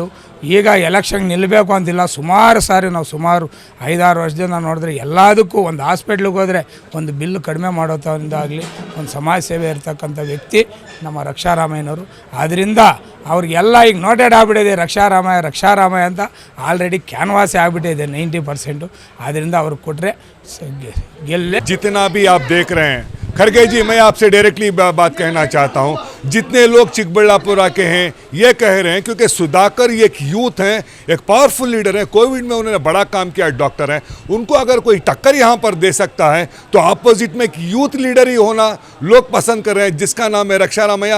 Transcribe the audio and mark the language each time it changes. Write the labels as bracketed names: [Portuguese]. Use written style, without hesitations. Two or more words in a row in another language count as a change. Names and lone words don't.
[Kannada] ಈಗ ಎಲೆಕ್ಷನ್ ನಿಲ್ಲಬೇಕು ಅಂತಿಲ್ಲ, ಸುಮಾರು ಸಾರಿ ನಾವು ಸುಮಾರು 5-6 ವರ್ಷದಿಂದ ನೋಡಿದ್ರೆ ಎಲ್ಲದಕ್ಕೂ ಒಂದು ಹಾಸ್ಪಿಟ್ಲಿಗೆ ಹೋದರೆ ಒಂದು ಬಿಲ್ಲು ಕಡಿಮೆ ಮಾಡೋದಾಗಲಿ, ಒಂದು ಸಮಾಜ ಸೇವೆ ಇರ್ತಕ್ಕಂಥ ವ್ಯಕ್ತಿ ನಮ್ಮ ರಕ್ಷಾರಾಮಯ್ಯನವರು. ಆದ್ದರಿಂದ ಅವ್ರಿಗೆಲ್ಲ ಈಗ ನೋಟೆಡ್ ಆಗಿಬಿಟ್ಟಿದೆ ರಕ್ಷಾರಾಮಯ್ಯ ಅಂತ [English] already canvass [Kannada] ಆಗಿಬಿಟ್ಟಿದೆ 90%. ಆದ್ದರಿಂದ ಅವ್ರಿಗೆ ಕೊಟ್ಟರೆ ಗೆಲ್ಲೇ. [Hindi] जितना भी आप देख रहे हैं, खड़गे जी मैं आपसे डायरेक्टली बात कहना चाहता हूं, जितने लोग चिकबल्लापुरा के हैं ये कह रहे हैं क्योंकि सुधाकर एक यूथ हैं, एक [English] powerful leader [Hindi] हैं, कोविड में उन्होंने बड़ा काम किया, डॉक्टर हैं, उनको अगर कोई टक्कर यहां पर दे सकता है तो अपोजिट में एक [English] youth leader [Hindi] ही होना लोग पसंद कर रहे हैं, जिसका नाम है रक्षारामैया।